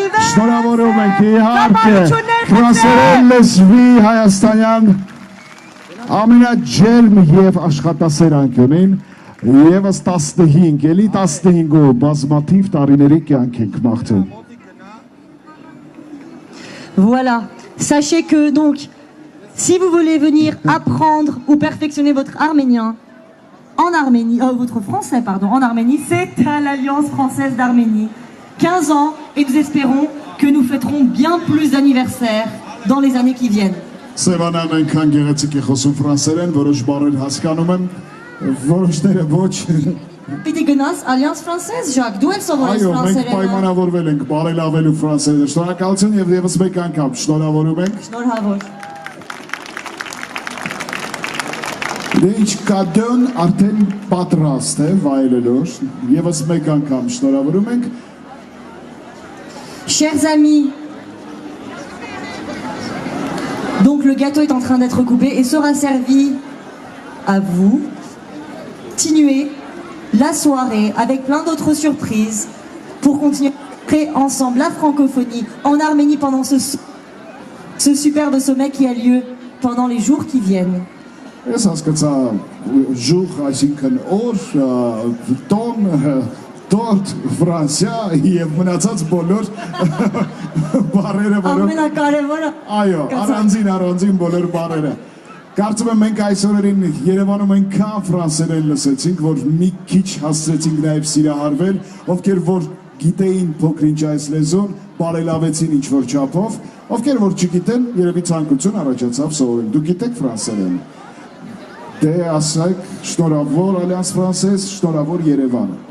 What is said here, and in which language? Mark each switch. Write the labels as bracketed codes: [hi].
[hy] Շնորհավորում ենք իհարկե ֆրանսերեն լեզվի հայաստանյան ամենաջերմ և աշխատասեր անկյունին եւս 15, էլի 15-ով բազմաթիվ տարիների կյանք ենք մաղթում։ [fr] Voilà, sachez que donc, si vous voulez venir apprendre ou perfectionner votre arménien en Arménie, votre français pardon, en Arménie, c'est à l'Alliance française d'Arménie. 15 ans et nous espérons que nous fêterons bien plus d'anniversaires dans les années qui viennent. [hy] Սևանան այնքան գեղեցիկ է խոսում ֆրանսերեն, որոշ բառեր հասկանում եմ, որոշները ոչ։ Պիտի գնաս Alliance française, Jacques, դու էլ սովորես ֆրանսերեն։ Այո, մենք ֆրանսերեն։ պայմանավորվել ենք բարելավելու ֆրանսերեն։ Շնորհակալություն եւ եւս մեկ անգամ շնորհավորում ենք։ Շնորհավոր։ Դե ինչ կադոն արդեն պատրաստ է վայելելու, եւս մեկ անգամ շնորհավորում ենք։ [fr] Chers amis, donc le gâteau est en train d'être coupé et sera servi à vous. Continuer la soirée avec plein d'autres surprises pour continuer ensemble la francophonie en Arménie pendant ce superbe sommet qui a lieu pendant les jours qui viennent. [hy] Ես հասկացա ժուղ, այսինքն օր, տոն, տորտ, Ֆրանսիա եւ մնացած բոլոր բառերը, ամենակարևորը։ Այո, առանձին բոլոր բառերը։ Կարծում եմ մենք այս օրերին Երևանում այնքան ֆրանսերեն լսեցինք, որ մի քիչ հասցրեցինք նաև սիրահարվել, ովքեր որ գիտեին փոքրինչ այս լեզուն, բարելավեցին ինչ-որ չափով, ովքեր որ չգիտեն, երևի ցանկություն առաջացավ սովորել։ Դուք գիտեք ֆրանսերեն։ Դե ասեք, շնորհավոր Alliance Française, շնորհավոր Երևան։